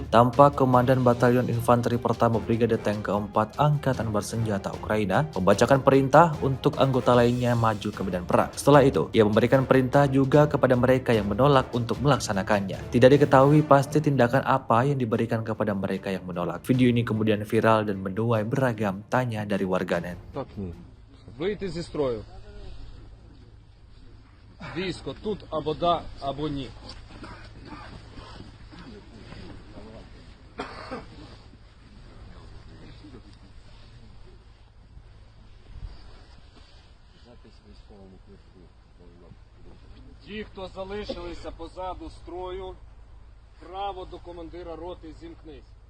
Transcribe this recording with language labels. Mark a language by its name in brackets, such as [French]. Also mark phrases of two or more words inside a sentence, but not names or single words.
[Indonesian] Tampak Komandan Batalion Infanteri Pertama Brigade Tank keempat Angkatan Bersenjata Ukraina membacakan perintah untuk anggota lainnya maju ke medan perang. Setelah itu, ia memberikan perintah juga kepada mereka yang menolak untuk melaksanakannya. Tidak diketahui pasti tindakan apa yang diberikan kepada mereka yang menolak. Video ini kemudian viral dan menuai beragam tanya dari warganet. [Ukrainian] Так ні. Вийти зі строю. Військо тут або да, або ні. Ті, хто залишилися позаду строю, право до командира роти зімкнись.